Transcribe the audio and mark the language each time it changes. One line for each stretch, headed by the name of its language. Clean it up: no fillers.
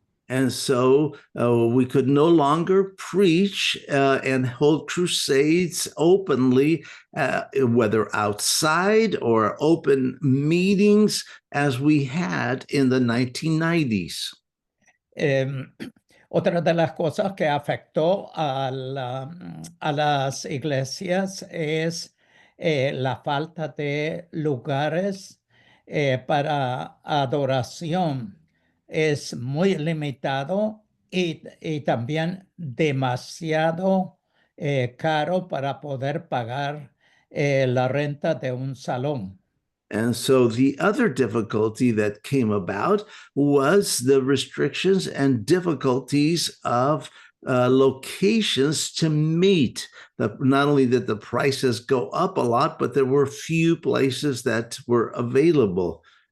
English: And so we could no longer preach and hold crusades openly, whether outside or open meetings as we had in the 1990s.
Spanish: Otra de las cosas que afectó a las iglesias es la falta de lugares para adoración. Es muy limitado y también demasiado caro para poder pagar la renta de un salón.
English: And so the other difficulty that came about was the restrictions and difficulties of locations to meet. Not only that the prices go up a lot, but there were few places that were available.